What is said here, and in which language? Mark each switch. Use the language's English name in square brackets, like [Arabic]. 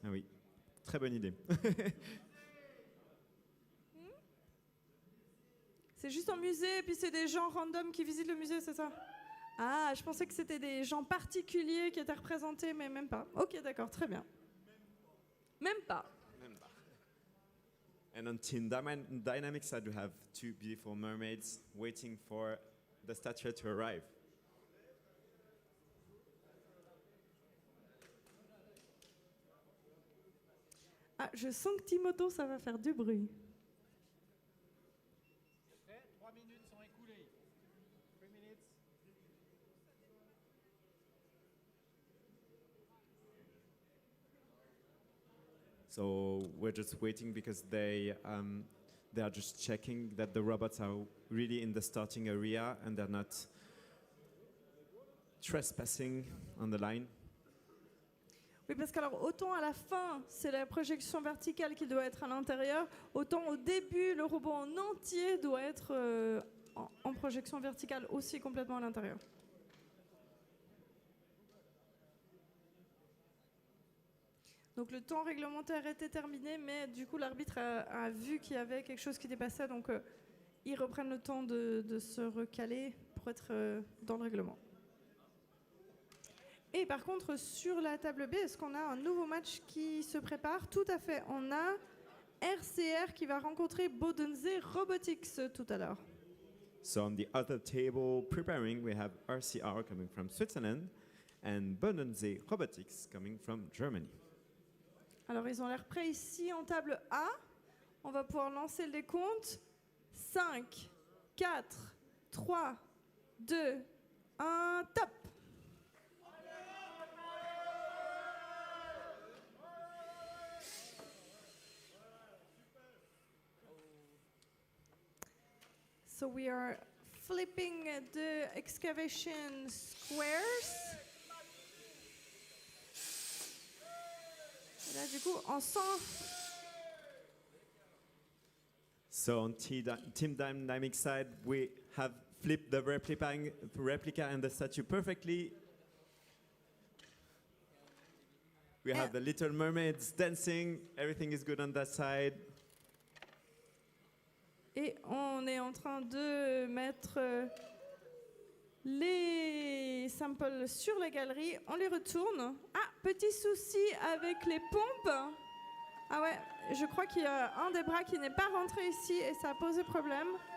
[French] Ah oui, très bonne idée. C'est juste un musée et puis c'est des gens random qui visitent le musée, c'est ça? Ah, je pensais que c'était des gens particuliers qui étaient représentés, mais même pas. Ok, d'accord, très bien. Même pas. [English] And on Team Dynamic side, we have two beautiful mermaids waiting for the statue to arrive. [French] Ah, je sens que Timoto, ça va faire du bruit. 3 minutes sont écoulées. 3 minutes. [English] So we're just waiting because they are just checking that the robots are really in the starting area and they're not trespassing on the line. [French] Oui, parce qu'alors, autant à la fin, c'est la projection verticale qui doit être à l'intérieur, autant au début, le robot en entier doit être en projection verticale aussi complètement à l'intérieur. Donc le temps réglementaire était terminé, mais du coup l'arbitre a vu qu'il y avait quelque chose qui dépassait, donc ils reprennent le temps de se recaler pour être dans le règlement. Et par contre, sur la table B, est-ce qu'on a un nouveau match qui se prépare? Tout à fait, on a RCR qui va rencontrer Bodense Robotics tout à l'heure. [English] So on the other table preparing, we have RCR coming from Switzerland and Bodense Robotics coming from Germany. [French] Alors ils ont l'air prêts ici en table A. On va pouvoir lancer le décompte. 5, 4, 3, 2, 1, top! [English] So we are flipping the excavation squares. [French] Et là, du coup, on sent. [English] So on Team Dynamic side, we have flipped the replica and the statue perfectly. We have the little mermaids dancing. Everything is good on that side. [French] Et on est en train de mettre les samples sur la galerie. On les retourne. Ah, petit souci avec les pompes. Ah ouais, je crois qu'il y a un des bras qui n'est pas rentré ici et ça a posé problème.